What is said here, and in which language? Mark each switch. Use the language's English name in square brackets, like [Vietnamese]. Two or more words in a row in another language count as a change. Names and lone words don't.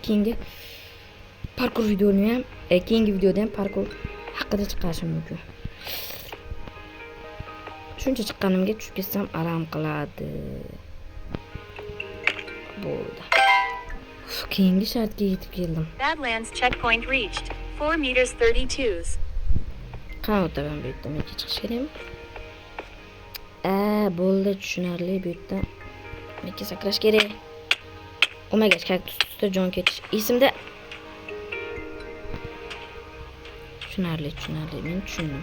[Uzbek] Keyingi parkur videoni ham, keyingi videoda ham parkur haqida chiqarishim mumkin. Shuncha chiqqanimga tushib ketsam alam qiladi. Bo'ldi. Keyingi shartga yetib keldim. [English] Badlands checkpoint reached. 4 meters 32s. [Uzbek] Qani o'taman bu yerdan, men chiqish kerakmi? Bo'ldi, tushunarli bu yerdan. Menga sakrash kerak. Omega kaktusda jon ketish. Esimda. Tushunarli, men tushundim.